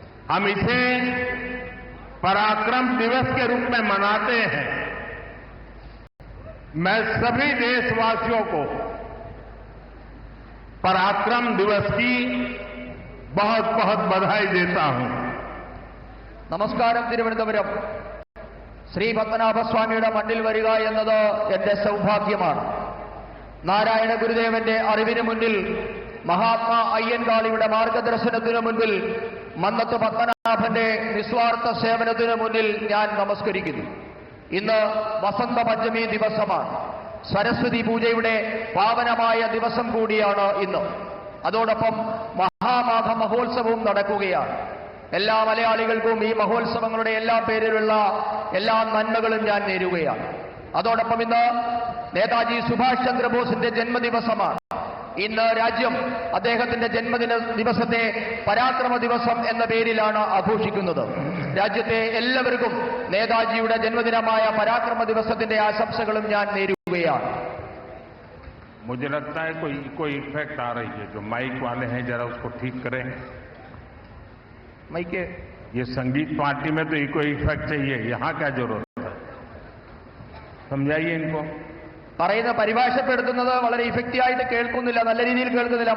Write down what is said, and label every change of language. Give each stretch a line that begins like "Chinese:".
Hindi: हम इसे पराक्रम दिवस के रूप में मनाते हैं। मैं सभी देशवासियों को पराक्रम दिवस की बहुत बहुत बधाई देता हूं।
Malayalam: നമസ്കാരം. തിരുവനന്തപുരം ശ്രീ പത്മനാഭസ്വാമിയുടെ മണ്ണിൽ വരിക എന്നത് എന്റെ സൗഭാഗ്യമാണ്. നാരായണ ഗുരുദേവന്റെ അറിവിന് മുന്നിൽ, മഹാത്മാ അയ്യൻകാളിയുടെ മാർഗദർശനത്തിനു മുൻപിൽ, മന്നത്ത് പത്മനാഭന്റെ നിസ്വാർത്ഥ സേവനത്തിനു മുന്നിൽ ഞാൻ നമസ്കരിക്കുന്നു. ഇന്ന് വസന്ത പഞ്ചമി ദിവസമാണ്. സരസ്വതി പൂജയുടെ പാവനമായ ദിവസം കൂടിയാണ് ഇന്ന്. അതോടൊപ്പം മഹാമാഘ മഹോത്സവവും നടക്കുകയാണ്. എല്ലാ മലയാളികൾക്കും ഈ മഹോത്സവങ്ങളുടെ എല്ലാ പേരിലുള്ള എല്ലാ നന്മകളും ഞാൻ നേരുകയാണ്. അതോടൊപ്പം ഇന്ന് നേതാജി സുഭാഷ് ചന്ദ്രബോസിന്റെ ജന്മദിവസമാണ്. ഇന്ന് രാജ്യം അദ്ദേഹത്തിന്റെ ജന്മദിന ദിവസത്തെ പരാക്രമ ദിവസം എന്ന പേരിലാണ് ആഘോഷിക്കുന്നത്. രാജ്യത്തെ എല്ലാവർക്കും നേതാജിയുടെ ജന്മദിനമായ പരാക്രമ ദിവസത്തിന്റെ ആശംസകളും ഞാൻ നേരുകയാണ്.
Hindi: मुझे लगता है कोई इफेक्ट आ रही है। जो माइक वाले हैं जरा उसको ठीक करें।
English: mike
Hindi: ये संगीत पार्टी में तो इको इफेक्ट चाहिए, यहाँ क्या जरूरत है? समझाइए इनको।
Malayalam: പറയുന്ന പരിഭാഷപ്പെടുത്തുന്നത് വളരെ ഇഫക്റ്റീവായിട്ട് കേൾക്കുന്നില്ല, നല്ല രീതിയിൽ കേൾക്കുന്നില്ല.